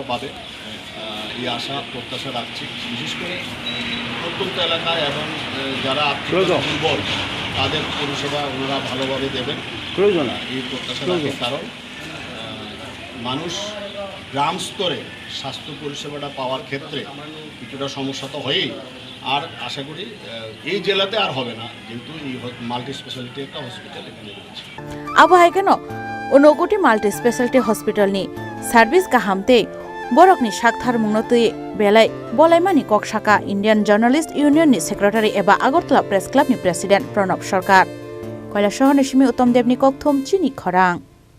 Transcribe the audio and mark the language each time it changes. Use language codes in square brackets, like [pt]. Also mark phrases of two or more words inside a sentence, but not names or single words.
[bn] পাবে এই আশা প্রত্যাশা রাখছি বিশেষ করে প্রত্যন্ত এলাকায় এবং যারা আর্থিক দুর্বল তাদের পরিষেবা ওনারা ভালোভাবে দেবেন প্রয়োজন এই প্রত্যাশা রাখি কারণ মানুষ গ্রাম স্তরে স্বাস্থ্য পরিষেবাটা পাওয়ার ক্ষেত্রে কিছুটা সমস্যা তো হয়ই আর আশা করি এই জেলাতে আর হবে না যেহেতু এই [en] multi speciality [bn] একটা হসপিটাল এখানে রয়েছে [trp] আবহাই কেন Unakoti Multi-Speciality Hospital ni service kahamte borokni sakthar mungnote belai bolaimani koksaka Indian Journalist Union ni Secretary eba Agartala Press Club ni President Pranab Sarkar Kailasahar Nishimi Uttom Debni kokthom Chini Khorang